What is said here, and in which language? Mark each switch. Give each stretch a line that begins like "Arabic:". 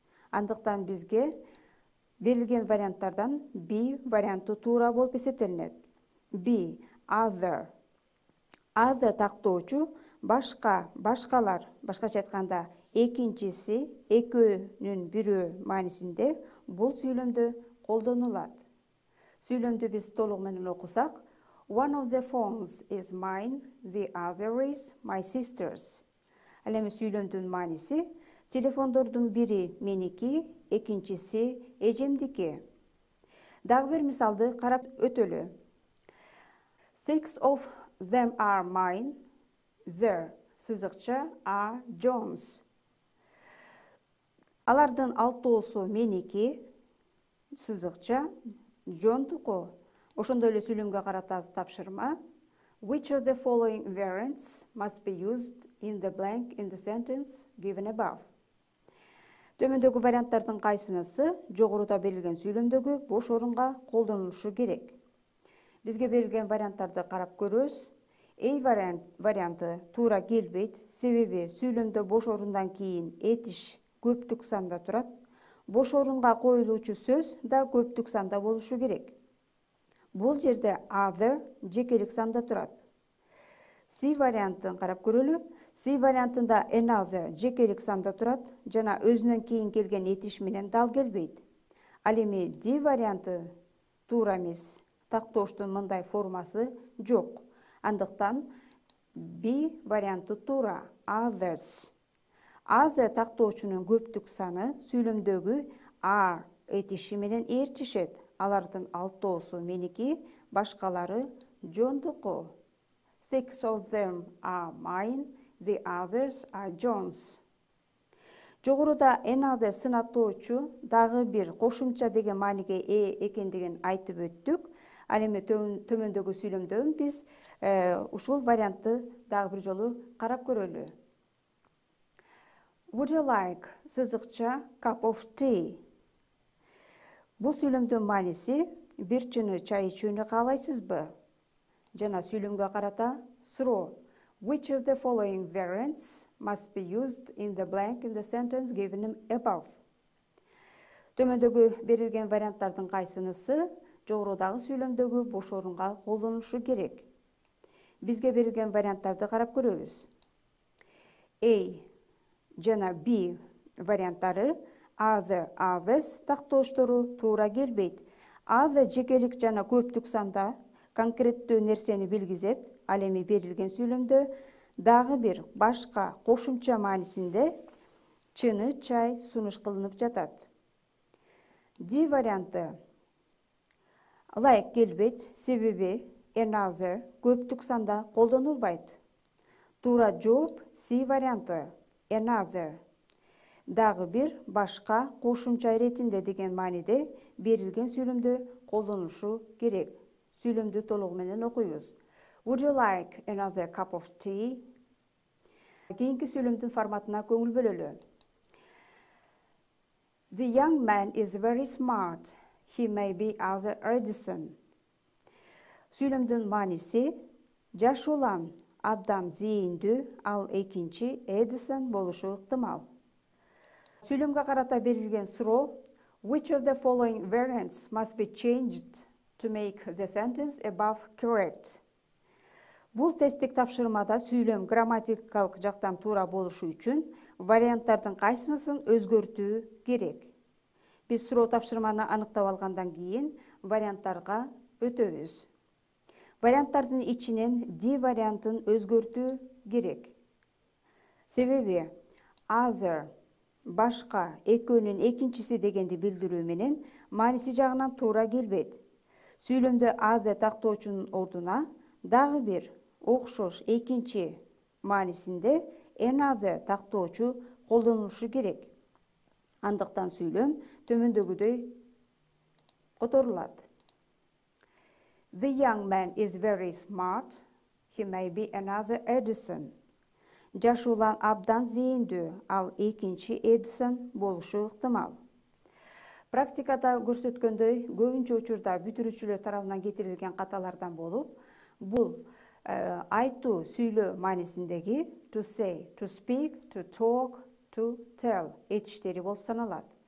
Kyrgyz: Андыктан бизге берилген варианттардан B варианты туура болуп эсептелинет.
English: B other.
Kyrgyz: Other тактоочу башка, башкалар, башкача айтканда экинчиси, экөөнүн бирөө маанисинде бул сүйлөмдө колдонулат. Сүйлөмдү биз толугу менен окусак,
English: one of the phones is mine, the other is my sister's.
Kyrgyz: Ал эми сүйлөмдүн мааниси телефондордун бири меники, экинчиси эжемдики. Дагы бир мисалды карап өтөлү.
English: 6 of them are mine, their сызыкча are John's.
Kyrgyz: Алардын алтоосу меники, сызыкча Джондуку. Ошондой эле сүйлөмгө карата тапшырма.
English: Which of the following variants must be used in the blank in the sentence given above?
Kyrgyz: Төмөндөгү варианттардын кайсынысы жогоруда берилген сүйлөмдөгү бош орунга колдонулушу керек? Бизге берилген варианттарды карап көрөбүз. A варианты туура келбейт, себеби сүйлөмдө бош орундан кийин этиш көптүк санда турат. Бош орунга коюлуучу сөз да көптүк санда болушу керек. Бул жерде other жекелик санда турат. C вариантын карап көрөлү. C вариантында another жекелик санда турат жана өзүнөн кийин келген этиш менен дал келбейт. Ал эми D варианты туура эмес. Тактооштун мындай формасы жок. Андыктан B варианты туура, others. Other тактоочунун көптүк саны сүйлөмдөгү are этиши менен ээрчишет. Алардын алтоосу меники, башкалары Жондуку.
English: 6 of them are mine, the others are John's.
Kyrgyz: Жогоруда another сынатоочу дагы бир кошумча деген мааниге ээ экендигин айтып өттүк. Ал эми төмөндөгү сүйлөмдөн биз ушул вариантты дагы бир жолу карап көрөлү.
English: Would you like сызыкча cup of tea?
Kyrgyz: Бул сүйлөмдүн мааниси бир чыны чай ичүүнү каалайсызбы? Жана сүйлөмгө карата суроо.
English: Which of the following variants must be used in the blank in the sentence given above?
Kyrgyz: Төмөндөгү берилген варианттардын кайсынысы жогорудагы сүйлөмдөгү бош орунга колдонулушу керек? Бизге берилген варианттарды карап көрөбүз. A жана B варианттары other, others тактооштору туура келбейт. Other жекелик жана көптүк санда конкреттүү нерсени билгизет. Ал эми берилген сүйлөмдө дагы бир башка кошумча маанисинде чыны чай сунуш кылынып жатат. D варианты ылайык келбейт, себеби another көптүк санда колдонулбайт. Туура жооп C варианты another. Дагы бир башка кошумча иретинде деген мааниде берилген сүйлөмдө колдонулушу керек. Сүйлөмдү толугу менен окуйбуз.
English: Would you like another cup of tea?
Kyrgyz: Кийинки сүйлөмдүн форматына көңүл бөлөлү.
English: The young man is very smart. He may be Arthur Edison.
Kyrgyz: Сүйлөмдүн мааниси жаш улан абдан зээндүү, ал экинчи Эдисон болушу ыктымал. Сүйлөмгө карата берилген суроо
English: Which of the following variants must be changed to make the sentence above correct?
Kyrgyz: Бул тесттик тапшырмада сүйлөм грамматикалык жактан туура болушу үчүн варианттардын кайсынысын өзгөртүү керек? Биз суроо тапшырманы аныктап алгандан кийин варианттарга өтөбүз. Варианттардын ичинен D вариантын өзгөртүү керек. Себеби other башка, экөөнүн экинчиси дегенди билдирүү менен мааниси жагынан туура келбейт. Сүйлөмдө other тактоочунун ордуна дагы бир окшош экинчи маанисинде another тактоочу колдонулушу керек. Андыктан сүйлөм төмөндөгүдөй которулат.
English: The young man is very smart. He may be another Edison.
Kyrgyz: Жаш улан абдан зээндүү, ал экинчи Эдисон болушу ыктымал. Практикада көрсөткөндөй, көбүнчө учурда бүтүрүүчүлөр тарабынан кетирилген каталардан болуп, бул айтуу, сүйлөө маанисиндеги to say, to speak, to talk, to tell этиштери болуп саналат.